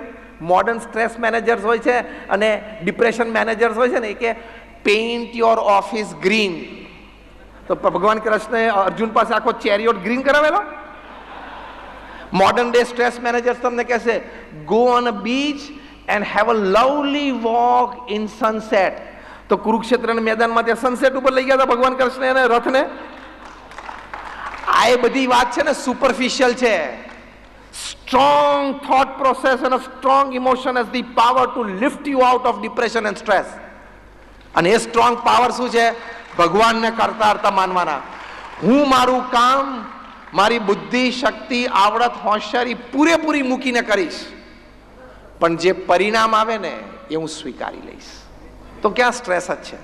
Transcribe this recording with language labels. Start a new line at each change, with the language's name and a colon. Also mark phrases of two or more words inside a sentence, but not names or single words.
English: modern stress managers
Gujarati: હોય છે અને
English: depression managers
Gujarati: હોય છે ને, એ કે
English: paint your office green.
Gujarati: તો ભગવાન કૃષ્ણએ અર્જુન પાસે આખો
English: chariot green
Gujarati: કરાવેલો.
English: modern day stress managers
Gujarati: તમને કહેશે
English: go on a beach and have a lovely walk in sunset.
Gujarati: તો કુરુક્ષેત્રના મેદાનમાં ત્યાં સનસેટ ઉપર લઈ ગયા હતા ભગવાન કૃષ્ણ એને રથને. આ એ બધી વાત છે ને સુપરફિશિયલ છે.
English: strong thought process and strong emotion has the power to lift you out of depression and stress.
Gujarati: અને એ
English: strong power
Gujarati: શું છે? ભગવાનને કરતા કરતા માનવાના. હું મારું કામ મારી બુદ્ધિ, શક્તિ, આવડત, હોશિયારી પૂરેપૂરી મૂકીને કરીશ, પણ જે પરિણામ આવે ને એ હું સ્વીકારી લઈશ. તો ક્યાં સ્ટ્રેસ જ છે?